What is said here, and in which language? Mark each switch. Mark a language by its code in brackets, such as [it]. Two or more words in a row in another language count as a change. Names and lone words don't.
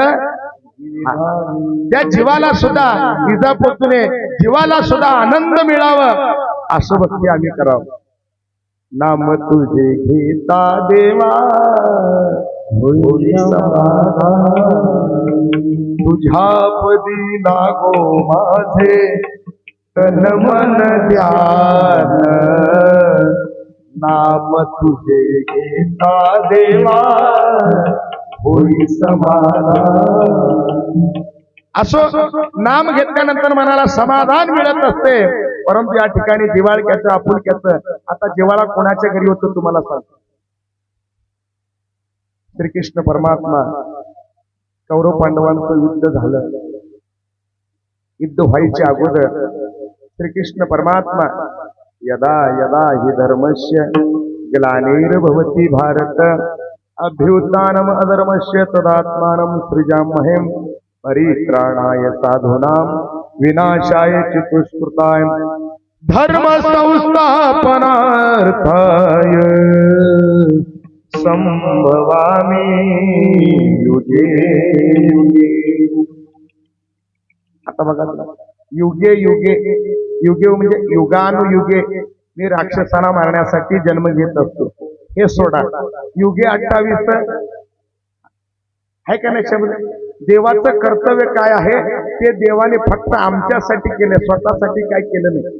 [mr] त्या जीवाला सुद्धा इजा पोचू नये, जीवाला सुद्धा आनंद मिळावं, असं भक्ती आम्ही करावं. नाम तुझे घेता देवा होई समाधान, तुझ्या पदी लागो माझे तन मन ध्यान. नाम तुझे घेता देवा होई समाधान. असं नाम घेतल्यानंतर मनाला समाधान मिळत असते. परंतु या ठिकाणी जिव्हाळ्याचं आपुलक्याचं, आता जिव्हाळा कोणाच्या घरी होतो तुम्हाला सांगतो. श्रीकृष्ण परमात्मा कौरव पांडवांचं युद्ध झालं. युद्ध व्हायच्या अगोदर श्रीकृष्ण परमात्मा [sa] यदा यदा हि धर्मस्य ग्लानिर्भवति भारत अभ्युत्थानम् अधर्मस्य तदात्मानं सृजाम्यहं परित्राणाय साधूनां विनाशाय चतुष्कृताय धर्म संस्थापनार्थाय संभवामि युगे युगे. [mr] आता बघा, [sa] युगे युगे, [mr] युगे म्हणजे युगानुयुगे मी राक्षसांना मारण्यासाठी जन्म घेत असतो. हे सोडा, युगे 28 आहे का नाही शब्द? देवाचं कर्तव्य काय आहे ते देवाने फक्त आमच्यासाठी केले, स्वतःसाठी काय केलं नाही.